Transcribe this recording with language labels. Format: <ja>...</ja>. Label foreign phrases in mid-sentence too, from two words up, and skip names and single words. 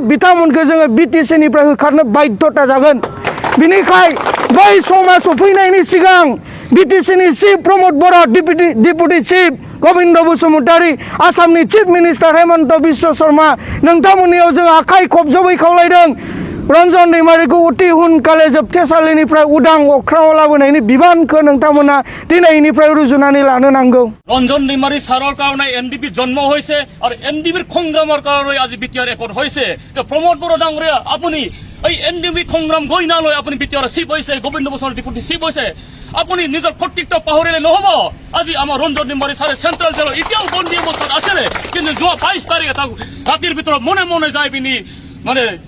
<brx>बिथांमोनखौ जोङो बिटिसिनिफ्राय होखारनो बाध्यता जागोन बिनिखाय बै समा सफैनायनि सिगां बिटिसिनि चिफ प्रमद बर' डिपुटि चिफ गबिन्द बसुमतारी आसामनि चिफ मिनिस्टार हेमन्त बिश्व शर्मा नोंथांमोननियाव जों आखाइ खबजबै खावलायदों रन्जन दैमारिखौ अति हुनकाले जोबथेसालिनिफ्राय उदां अख्राङाव लाबोनायनि बिबानखौ नोंथांमोना दिनैनिफ्राय रुजुनानै लानो नांगौ</brx> <as>रन्जन दैमारी साৰৰ কাৰণে এনডিপি জন্ম হৈছে আৰু এনডিপিৰ সংগ্ৰামৰ কাৰণে আজি বিটিআৰ একত হৈছে তো প্ৰমোদ বড়ো ডাঙৰীয়া আপুনি এই এনডিপি সংগ্ৰাম গৈ নালৈ আপুনি বিটিআৰ চিফ হৈছে গোবিন্দ বসুমতাৰী ডিপুটি চিফ হৈছে আপুনি নিজৰ কৰ্তৃত্ব পাহৰিলে নহব আজি আমাৰ ৰঞ্জন दैमारी ছাৰে চেন্ট্ৰেল জেলৰ এতিয়াও বন্দী অৱস্থাত আছিলে কিন্তু যোৱা 22 তাৰিখে তাক ৰাতিৰ ভিতৰত মনে মনে যাই পিনি মানে</as>